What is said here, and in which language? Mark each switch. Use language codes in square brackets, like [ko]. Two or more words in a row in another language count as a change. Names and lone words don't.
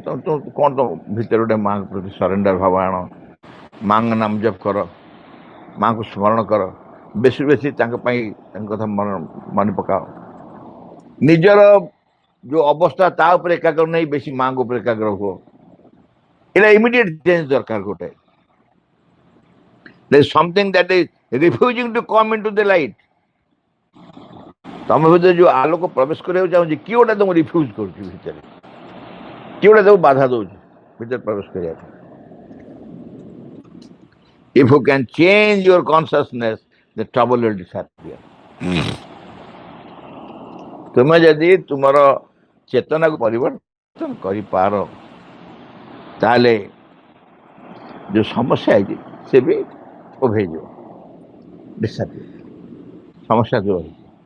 [or] କ'ଣ ତ ଭିତରେ ଗୋଟେ ମାଆଙ୍କ ପ୍ରତି ସରେଣ୍ଡର ଭାବ ଆଣ, ମାଆଙ୍କ ନାମ ଜପ କର, ମାଆଙ୍କୁ ସ୍ମରଣ କର, ବେଶୀ ବେଶୀ ତାଙ୍କ ପାଇଁ ତାଙ୍କ କଥା ମନେ ପକାଅ। ନିଜର ଯୋଉ ଅବସ୍ଥା ତା ଉପରେ ଏକାଗ୍ର ନେଇ ବେଶୀ ମାଆଙ୍କ ଉପରେ ଏକାଗ୍ର ହୁଅ। ଏଇଟା [en] immediate change [or] ଦରକାର ଗୋଟେ। [en] There is something that is refusing to come into the light. [or] ତମ ଭିତରେ ଯୋଉ ଆଲୋକ ପ୍ରବେଶ କରିବାକୁ ଚାହୁଁଛି, କିଏ ଗୋଟେ ତମକୁ ରିଫ୍ୟୁଜ କରୁଛି ଭିତରେ, କିଏ ଗୋଟେ ତାକୁ ବାଧା ଦଉଛି ଭିତରେ ପ୍ରବେଶ କରିବା ପାଇଁ। [en] If you can change your consciousness, the trouble will disappear. [or] ତୁମେ ଯଦି ତୁମର ଚେତନାକୁ ପରିବର୍ତ୍ତନ କରିପାର, ତାହେଲେ ଯୋଉ ସମସ୍ୟା ହେଇଛି ସେ ବି ଉଭେଇଯିବ, disappear, ସମସ୍ୟା ଦୂର ହେଇଯିବ।